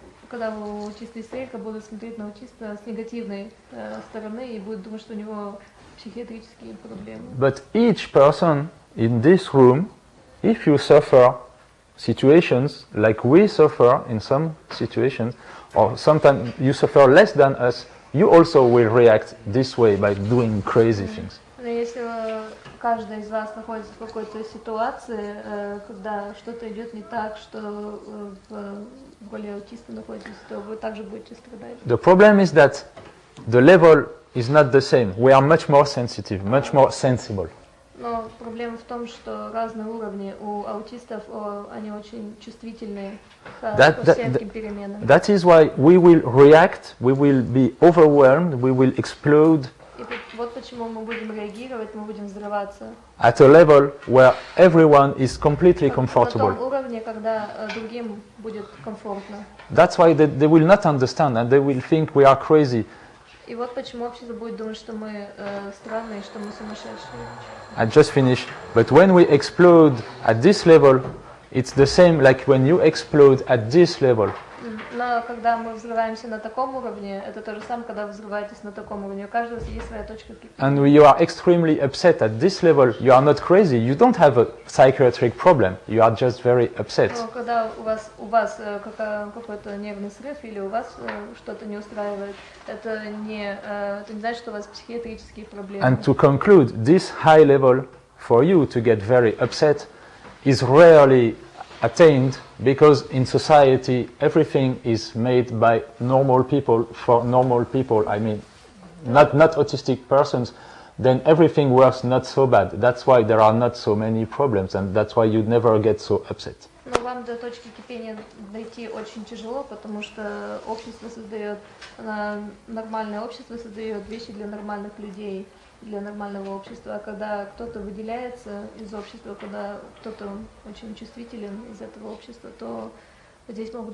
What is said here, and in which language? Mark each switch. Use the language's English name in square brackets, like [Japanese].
[Russian] Когда у аутиста истерика, будут смотреть на аутиста с негативной стороны и будут думать, что у него психиатрические проблемы. [English] But each person in this room, if you suffer situations, like we suffer in some situations, or sometimes you suffer less than us, you also will react this way by doing crazy things. [Russian] Но если каждый из вас находится в какой-то ситуации, когда что-то идет не так, что в роли аутиста находитесь, то вы также будете страдать. [English] The problem is that the level is not the same. We are much more sensitive, much more sensible. [Russian] Но проблема в том, что разные уровни у аутистов, они очень чувствительные ко всем этим переменам. [English] That is why we will react, we will be overwhelmed, we will explode. [Russian] И вот почему мы будем реагировать, мы будем взрываться. [English] At a level where everyone is completely comfortable. [Russian] На том уровне, когда другим будет комфортно. [English] That's why they will not understand and they will think we are crazy. [Russian] И вот почему общество будет думать, что мы странные, что мы сумасшедшие. [English] I just finished. But when we explode at this level, it's the same like when you explode at this level. [Russian] Но когда мы взрываемся на таком уровне, это то же самое, когда вы взрываетесь на таком уровне. У каждого есть своя точка кипения. [English] And when you are extremely upset at this level, you are not crazy. You don't have a psychiatric problem. You are just very upset. [Russian] Но когда у вас какой-то нервный срыв или у вас что-то не устраивает, это не значит, что у вас психиатрические проблемы. [English] And to conclude, this high level for you to get very upset is rarely attained because in society everything is made by normal people for normal people. I mean, not autistic persons. Then everything works not so bad. That's why there are not so many problems, and that's why you never get so upset. [Russian] Но вам до точки кипения дойти очень тяжело, потому что общество создает, нормальное общество создает вещи для нормальных людей, для нормального общества. А когда кто-то выделяется из общества, когда кто-то очень чувствителен из этого общества, то здесь могут